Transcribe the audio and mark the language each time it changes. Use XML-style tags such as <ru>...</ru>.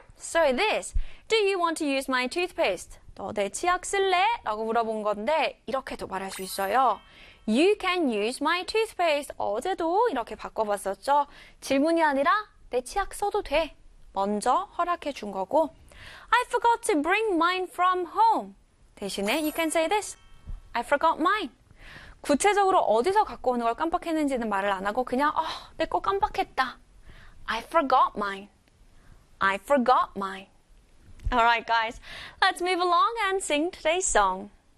<en>So this, do you want to use my toothpaste?</en> <ko>너 내 치약 쓸래? 라고 물어본 건데 이렇게도 말할 수 있어요.</ko> <en>You can use my toothpaste.</en> <ko>어제도 이렇게 바꿔봤었죠. 질문이 아니라 내 치약 써도 돼. 먼저 허락해 준 거고.</ko> <en>I forgot to bring mine from home. 대신에 you can say this. I forgot mine.</en> <ko>구체적으로 어디서 갖고 오는 걸 깜빡했는지는 말을 안 하고 그냥 내 거 깜빡했다.</ko> <en>I forgot mine. I forgot mine. Alright guys, let's move along and sing today's song.</en>